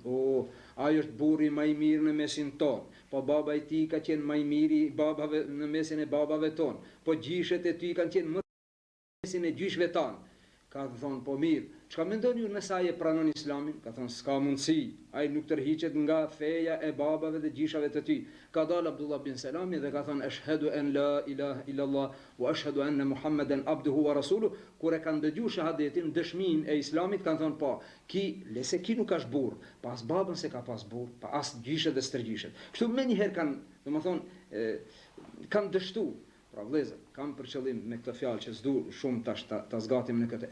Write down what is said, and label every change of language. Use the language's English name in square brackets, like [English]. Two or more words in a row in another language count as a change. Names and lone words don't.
[Albanian] Ai është burri më i mirë në mesin ton. Po baba i tij ka qenë më i miri babave në mesin e babave ton. Po gjyshet e tij kanë qenë më në mesin e gjyshve tan. Ka thonë, po mirë, çka mendoni ju nëse ai e pranon Islamin? Ka thonë, s'ka mundësi, ai nuk tërhiqet nga feja e babave dhe gjishave të tij. Ka dalë Abdullah bin Selami dhe ka thonë, [Arabic] أشهد أن لا إله إلا الله وأشهد أن محمدا عبده ورسوله. [Albanian] Kur e kanë dëgjuar shahadetin, dëshminë e Islamit, kanë thonë, po, lese ki nuk është burr, pas babën se ka pas burr, pa as gjishet dhe stërgjishet. Kështu më njëherë kanë, kanë dështuar. Pra vëllezër, kam për qëllim me këtë fjalë që s'du shumë tash ta zgatim në këtë.